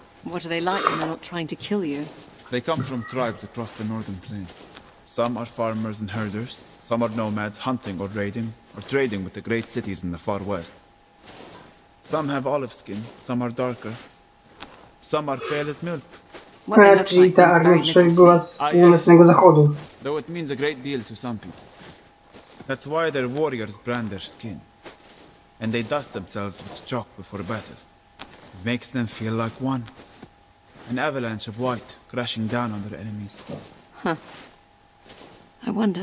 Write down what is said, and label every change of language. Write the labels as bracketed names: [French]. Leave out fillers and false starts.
[English] What are they like when they're not trying to kill you? They come from tribes across the northern plain. Some are farmers and herders, some are nomads hunting or raiding, or trading with the great cities in the far west. Some have olive skin, some are darker, some are pale as milk. [Polish] A, czyli ta armia była z północnego zachodu. [English] Though it means a great deal to some people. That's why their warriors brand their skin. And they dust themselves with chalk before battle. It makes them feel like one. An avalanche of white crashing down on their enemies. Huh. I wonder...